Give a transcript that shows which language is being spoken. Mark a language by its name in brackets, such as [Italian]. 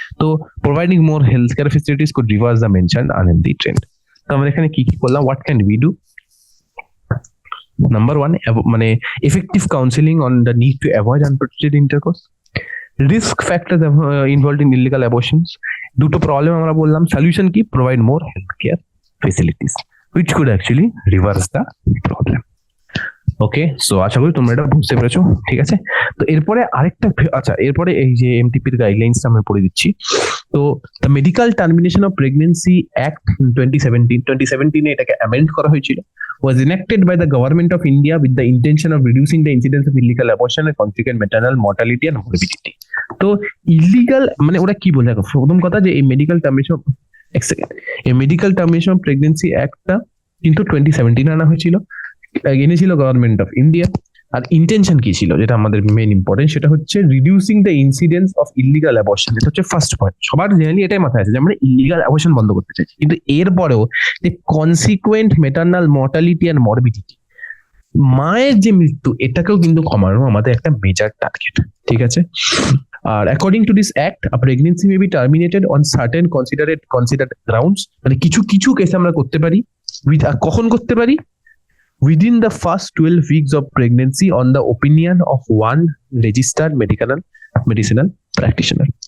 [English] তো providing more health care facilities could reverse the mentioned unhealthy trend. [Bangla] তো আমরা এখানে কি কি করলাম, [English] What can we do? Number one, মানে effective counselling on the need to avoid unprotected intercourse. Risk factors involved in illegal abortions, [Bangla] দুটো problem আমরা বললাম, সলিউশন কি? [English] Provide more health care facilities which could actually reverse the problem। [Bangla] Okay, so আশা করি তোমরা এটা বুঝতে পেরেছো। ঠিক আছে, তো এরপরে আরেকটা, আচ্ছা এরপরে এই যে এমটিপির গাইডলাইন্স আমরা পড়ে দিচ্ছি। [English] তো the medical termination of pregnancy act 2017 [Bangla] এটাকে অ্যামেন্ড করা হয়েছিল, [English] was enacted by the government of India with the intention of reducing the incidence of illegal abortion and consequent maternal mortality and morbidity। [Bangla] তো illegal মানে ওরা কি বলে, প্রথম কথা যে এই মেডিকেল টার্মিনেশন, এক সেকেন্ড, এই মেডিকেল টার্মিনেশন অফ প্রেগনেন্সি অ্যাক্টটা কিন্তু 2017 আনা হয়েছিল, এনেছিল government of India. আর intention কি ছিল, যেটা আমাদের মেন ইম্পর্টেন্ট, সেটা হচ্ছে [English] Reducing the incidence of illegal abortion. [Bangla] যেটা হচ্ছে ফার্স্ট পয়েন্ট, সবার জেনারেলি এটাই মাথায় আছে যে আমরা ইলিগাল অ্যাবর্শন বন্ধ করতে চাইছি, কিন্তু এরপরেও যে [English] consequent maternal mortality and morbidity, [Bangla] মায়ের যে মৃত্যু, এটাকেও কিন্তু কমানো আমাদের একটা মেজর টার্গেট। [English] ঠিক আছে, আর according to this act a pregnancy may be terminated on certain considered grounds. [Bangla] মানে কিছু কিছু কেসে আমরা করতে পারি, কখন করতে পারি? [English] within the first 12 weeks of pregnancy on the opinion of one registered medicinal practitioner।